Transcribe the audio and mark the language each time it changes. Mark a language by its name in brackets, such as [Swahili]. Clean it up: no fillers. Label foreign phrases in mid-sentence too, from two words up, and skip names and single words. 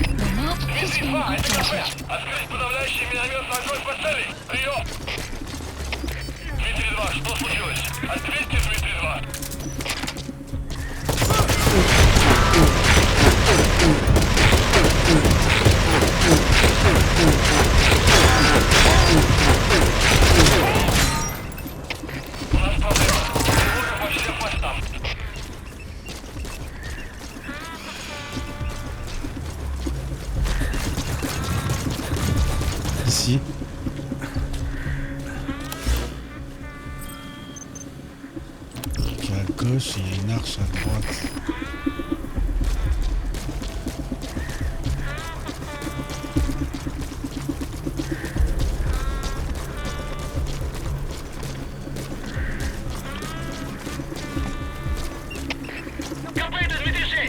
[English] The map has been updated. [Russian] Открыть подавляющий минометный огонь по цели! Прием! Дмитрий 2, что случилось? Ответьте, Дмитрий 2! У нас проблема. Тревога по всем постам. [French] Ici. Donc à gauche, il y a une arche à droite. [Russian] КП, Дмитрий 6!